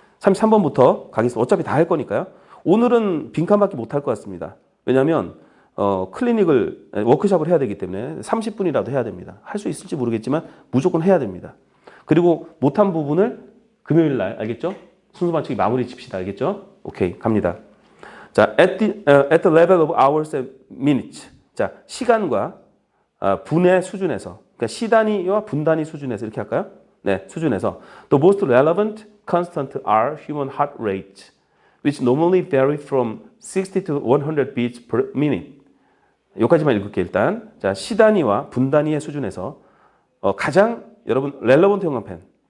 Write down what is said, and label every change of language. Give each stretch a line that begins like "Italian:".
Korean: 33번부터 가겠습니다. 어차피 다 할 거니까요. 오늘은 빈칸밖에 못 할 것 같습니다. 왜냐하면 클리닉을 워크숍을 해야 되기 때문에 30분이라도 해야 됩니다. 할 수 있을지 모르겠지만 무조건 해야 됩니다. 그리고 못한 부분을 금요일 날 알겠죠? 순서 맞추기 마무리 칩시다. 알겠죠? 오케이, 갑니다.
English: 자, at the level of hours and minutes.
Korean: 자, 시간과 분의 수준에서, 그러니까 시단위와 분단위 수준에서 이렇게 할까요?
English: 네,
Korean: 수준에서
English: the most relevant constant are human heart rate, which normally vary from 60 to 100 beats per minute.
Korean: 여기까지만 읽을게요, 일단. 자, 시단위와 분단위의 수준에서 가장 여러분 relevant 형광펜.